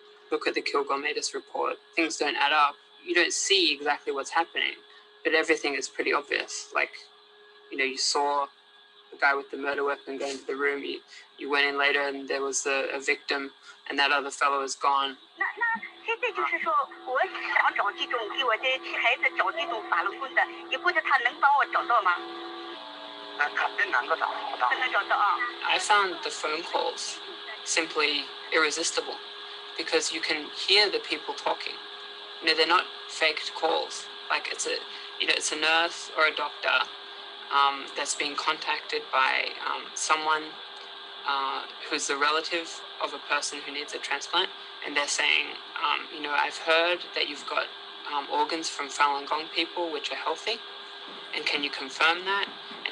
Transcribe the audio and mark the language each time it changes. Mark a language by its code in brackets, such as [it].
[en] Look at the Kilgore-Metis report. Things don't add up. You don't see exactly what's happening, but everything is pretty obvious. Like, you saw the guy with the murder weapon go into the room. You went in later and there was a victim, and that other fellow is gone. [zh] 现在就是说，我想找这种给我的孩子找这种法轮功的，你估计他能帮我找到吗？肯定能够找到。能找到啊。 [en] I found the phone calls simply irresistible because you can hear the people talking. They're not faked calls. Like it's a nurse or a doctor that's being contacted by someone who's a relative of a person who needs a transplant, and they're saying, I've heard that you've got organs from Falun Gong people which are healthy, and can you confirm that? And